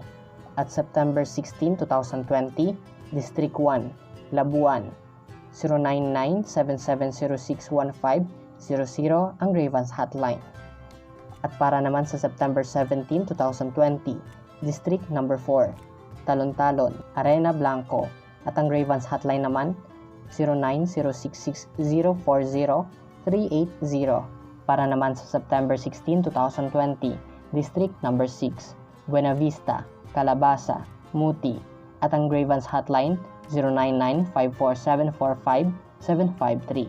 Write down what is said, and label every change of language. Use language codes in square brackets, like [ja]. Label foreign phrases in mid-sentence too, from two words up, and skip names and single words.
[tl] At September 16, 2020, District 1, Labuan, 099-7706-1500 ang [en] grievance hotline. [tl] At para naman sa September 17, 2020, District number 4, Talon-Talon, Arena Blanco. At ang [en] grievance hotline [tl] naman, 09066040-380. Para naman sa September 16, 2020, District number 6, Buena Vista, Calabasa, Muti. At ang [en] grievance hotline, [tl] 099-54745-753.